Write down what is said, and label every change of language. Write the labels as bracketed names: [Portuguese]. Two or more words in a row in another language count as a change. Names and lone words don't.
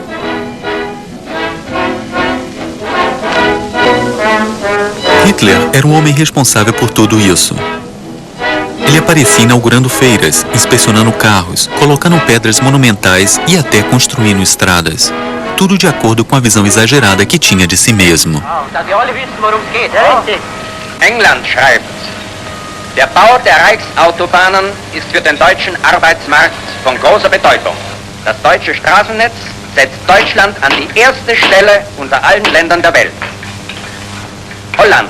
[Portuguese] Hitler era um homem responsável por tudo isso. Ele aparecia inaugurando feiras, inspecionando carros, colocando pedras monumentais e até construindo estradas. Tudo de acordo com a visão exagerada que tinha de si mesmo. [German] England schreibt, der Bau der Reichsautobahnen ist für den deutschen Arbeitsmarkt von großer Bedeutung. Das deutsche Straßennetz setzt Deutschland an die erste Stelle unter allen Ländern der Welt. Holland.